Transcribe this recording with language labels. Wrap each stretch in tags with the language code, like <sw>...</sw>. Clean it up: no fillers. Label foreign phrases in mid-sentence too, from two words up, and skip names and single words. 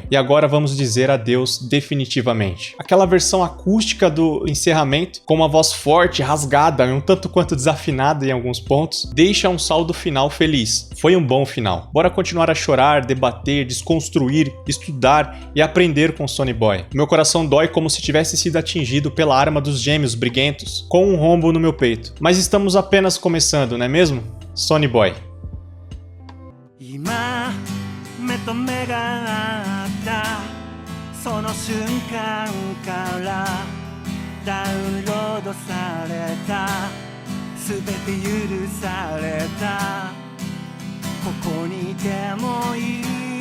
<pt>E agora vamos dizer adeus definitivamente. Aquela versão acústica do encerramento, com uma voz forte, rasgada e um tanto quanto desafinada em alguns pontos, deixa um saldo final feliz. Foi um bom final. Bora continuar a chorar, debater, desconstruir, estudar e aprender com Sonny Boy. Meu coração dói como se tivesse sido atingido pela arma dos gêmeos briguentos, com um rombo no meu peito. Mas estamos apenas começando, não é mesmo? Sonny Boy.</pt> <ja>今目と目が合ったその瞬間からダウンロードされた全て許されたここにいてもいい</ja>